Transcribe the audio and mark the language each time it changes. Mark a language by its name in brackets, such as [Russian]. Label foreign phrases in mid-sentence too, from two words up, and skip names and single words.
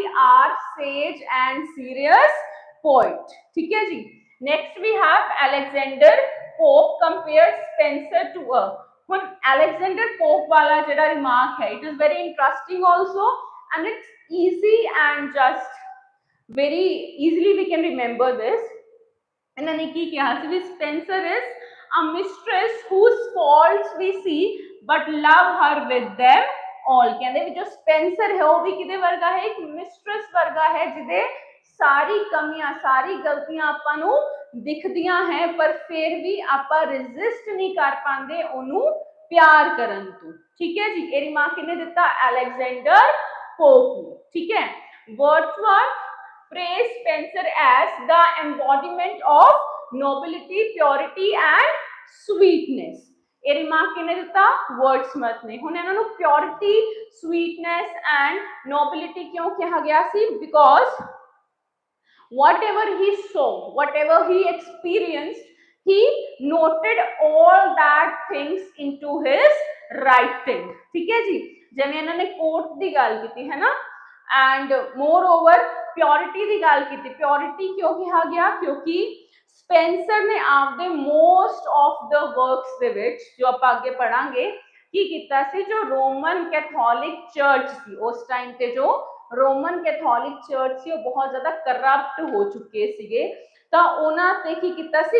[English] are sage and serious poet. [Punjabi] ਠੀਕ ਹੈ ਜੀ। [English] next we have Alexander Pope compare Spenser to a. [Punjabi] ਹੁਣ ਅਲੈਗਜ਼ੈਂਡਰ ਪੋਪ ਵਾਲਾ ਜਿਹੜਾ ਰਿਮਾਰਕ ਹੈ, [English] it is very interesting also and its easy and just very easily we can remember this। [Punjabi] ਇਹਨਾਂ ਨੇ ਕੀ ਕਿਹਾ ਸੀ? [English] ਵੀ ਸਪੈਂਸਰ is a mistress whose faults we see but love her with them all। [Punjabi] ਕਹਿੰਦੇ ਵੀ ਜੋ ਸਪੈਂਸਰ ਹੈ ਉਹ ਵੀ ਕਿਹਦੇ ਵਰਗਾ ਹੈ? ਇੱਕ ਮਿਸਟ੍ਰੈਸ ਵਰਗਾ ਹੈ ਜਿਹਦੇ ਸਾਰੀ ਕਮੀਆਂ, ਸਾਰੀ ਗਲਤੀਆਂ ਆਪਾਂ ਨੂੰ ਦਿਖਦੀਆਂ ਹੈ ਪਰ ਫਿਰ ਵੀ ਆਪਾਂ ਰੈਜ਼ਿਸਟ ਨਹੀਂ ਕਰ ਪਾਉਂਦੇ ਉਹਨੂੰ ਪਿਆਰ ਕਰਨ ਤੋਂ। ਠੀਕ ਹੈ ਜੀ। ਇਹ ਰਿਮਾਰਕ ਕਿਹਨੇ ਦਿੱਤਾ? ਅਲੈਗਜ਼ੈਂਡਰ ਪੋਪ। ਠੀਕ ਹੈ। [English] ਵਰਡਸਵਰਥ praised Spenser as the embodiment of nobility, purity and sweetness। [Punjabi] ਇਹ ਰਿਮਾਰਕ ਕਿਹਨੇ ਦਿੱਤਾ? ਵਰਡਸਮਥ ਨੇ। ਹੁਣ ਇਹਨਾਂ ਨੂੰ [English] purity, sweetness and nobility [Punjabi] ਕਿਉਂ ਕਿਹਾ ਗਿਆ ਸੀ? [English] ਬਿਕੋਜ਼ whatever he saw, whatever he experienced, he noted all that things into his writing। [Punjabi] ਠੀਕ ਹੈ ਜੀ। ਜਿਵੇਂ ਇਹਨਾਂ ਨੇ ਕੋਟ ਦੀ ਗੱਲ ਕੀਤੀ ਹੈ ਨਾ, [English] and moreover [Punjabi] ਪਿਓਰਿਟੀ ਦੀ ਗੱਲ ਕੀਤੀ। ਪਿਓਰਿਟੀ ਕਿਉਂ ਕਿਹਾ ਗਿਆ? ਕਿਉਂਕਿ ਸਪੈਂਸਰ ਨੇ ਆਪਦੇ [English] most of the works [Punjabi] ਦੇ ਵਿੱਚ, ਜੋ ਆਪਾਂ ਅੱਗੇ ਪੜਾਂਗੇ, ਕੀ ਕੀਤਾ ਸੀ? ਜੋ ਰੋਮਨ ਕੈਥੋਲਿਕ ਚਰਚ ਸੀ ਉਸ ਟਾਈਮ ਤੇ, ਜੋ ਰੋਮਨ ਕੈਥੋਲਿਕ ਚਰਚ ਸੀ ਉਹ ਬਹੁਤ ਜ਼ਿਆਦਾ ਕਰਪਟ ਹੋ ਚੁੱਕੇ ਸੀਗੇ, ਤਾਂ ਉਹਨਾਂ ਤੇ ਕੀ ਕੀਤਾ ਸੀ?